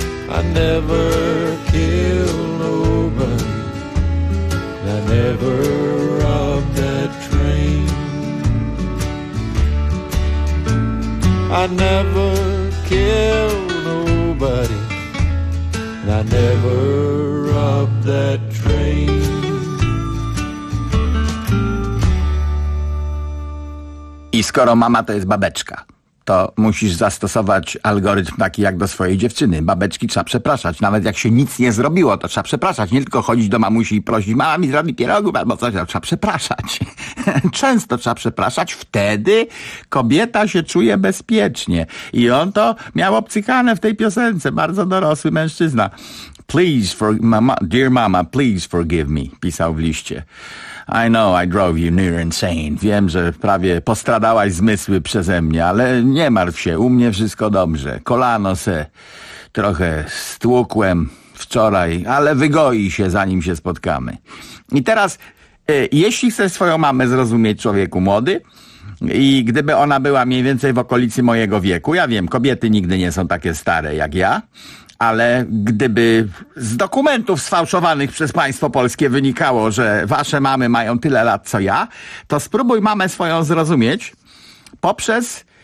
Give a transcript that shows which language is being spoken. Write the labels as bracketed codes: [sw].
[en] I never killed nobody, and I never robbed that train. I never killed nobody, and I never robbed that train. [pl] I skoro mama to jest babeczka, to musisz zastosować algorytm taki jak do swojej dziewczyny. Babeczki trzeba przepraszać. Nawet jak się nic nie zrobiło, to trzeba przepraszać. Nie tylko chodzić do mamusi i prosić, mama mi zrobi pierogów albo coś, ale trzeba przepraszać. Często trzeba przepraszać. Wtedy kobieta się czuje bezpiecznie. I on to miał obcykane w tej piosence. Bardzo dorosły mężczyzna. [en] Please for mama, dear mama, please forgive me, [pl] pisał w liście. [en] I know I drove you near insane. [pl] Wiem, że prawie postradałaś zmysły przeze mnie, ale nie martw się, u mnie wszystko dobrze. Kolano se trochę stłukłem wczoraj, ale wygoi się, zanim się spotkamy. I teraz, jeśli chcesz swoją mamę zrozumieć, człowieku młody, i gdyby ona była mniej więcej w okolicy mojego wieku, ja wiem, kobiety nigdy nie są takie stare jak ja, ale gdyby z dokumentów sfałszowanych przez państwo polskie wynikało, że wasze mamy mają tyle lat co ja, to spróbuj mamę swoją zrozumieć poprzez